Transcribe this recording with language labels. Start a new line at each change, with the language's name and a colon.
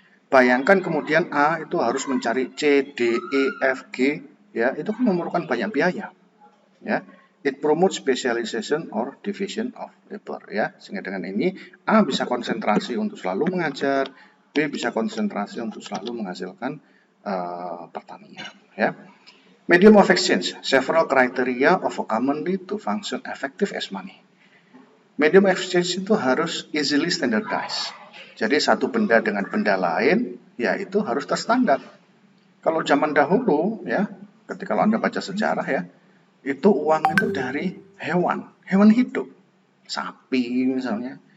Indonesian: Bayangkan kemudian A itu harus mencari C, D, E, F, G, ya, itu kan memerlukan banyak biaya, ya.
English: It promotes specialization or division of labor, ya.
Indonesian: Sehingga dengan ini A bisa konsentrasi untuk selalu mengajar, B bisa konsentrasi untuk selalu menghasilkan pertanian, ya.
English: Medium of exchange, several criteria of a common need to function effective as money. Medium of exchange
Indonesian: itu harus
English: easily standardized.
Indonesian: Jadi satu benda dengan benda lain, ya itu harus terstandar. Kalau zaman dahulu, ya, ketika Anda baca sejarah, ya, itu uang itu dari hewan hidup, sapi misalnya.